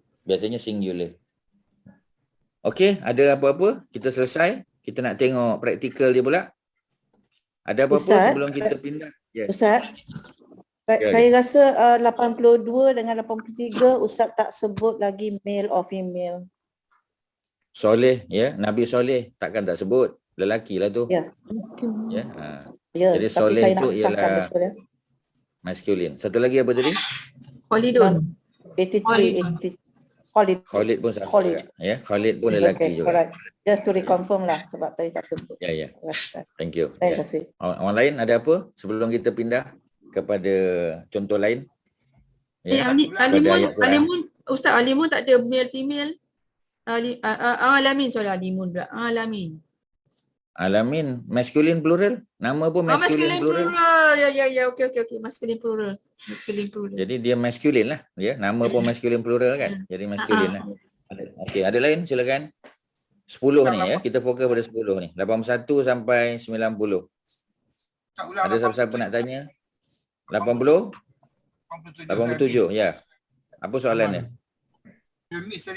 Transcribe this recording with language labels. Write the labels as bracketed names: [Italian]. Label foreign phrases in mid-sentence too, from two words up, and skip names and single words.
[Malay] Biasanya singular. Okey, ada apa-apa? Kita selesai. Kita nak tengok praktikal dia pula. Ada apa-apa Ustaz, sebelum kita pindah? Yes. Ustaz, saya rasa 82 dengan 83 Ustaz tak sebut lagi [English] male or female. [Malay] Soleh, ya, Nabi Soleh takkan tak sebut. Lelaki lah tu. Ya. Ya. Ya, Jadi tapi soleh saya itu nak sahkan ialah betul ya. maskulin. Satu lagi apa tadi? Khalidun. 83, 80. Khalid. Khalid pun sama. Khalid. Ya, Khalid pun lelaki juga. Alright. [English] Just to reconfirm [Malay] lah sebab tadi tak sebut. Ya, ya. Ustaz. [English] Thank you. [Malay] Terima kasih. Orang lain ada apa sebelum kita pindah kepada contoh lain? Ya. Alimun, Ustaz, Alimun tak ada [English] male female. [Malay] Alamin, sorry, Alimun pula. Alamin. [English] Alamin masculine plural. [Malay] Nama pun [English] masculine plural. [Malay] Ya. Okey. [English] Masculine plural. [Malay] Jadi dia [English] masculine lah. [Malay] Ya, nama pun [English] masculine plural [Malay] kan. Jadi masculine lah. Okey, ada lain silakan. 10 ni ya. Kita fokus pada 10 ni. 81 sampai 90. Tak ulang Ada siapa-siapa nak tanya? 80? 87 ya. Apa soalan dia? Saya miss tadi.